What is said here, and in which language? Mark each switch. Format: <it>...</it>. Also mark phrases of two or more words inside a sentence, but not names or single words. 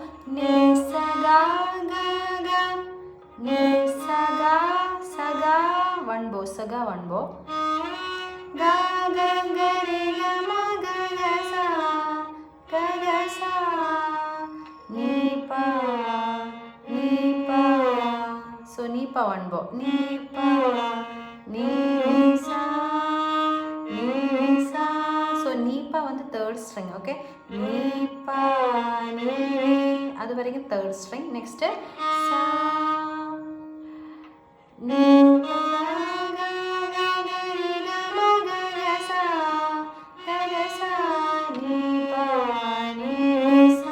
<en>ni sa ga ga ga, ni sa ga, one bow, sa ga one bow, ga ga ga re ga ma ga ga sa, ni pa, so ni pa one bow, ni pa, ni sa, so ni pa வந்து third string, okay, ni pa ni</en> <ta>அது வரைக்கும்</ta> <en>third string. Next sa ni pa ga ga ga re ga ma ga ga sa, ni pa ni sa.</en>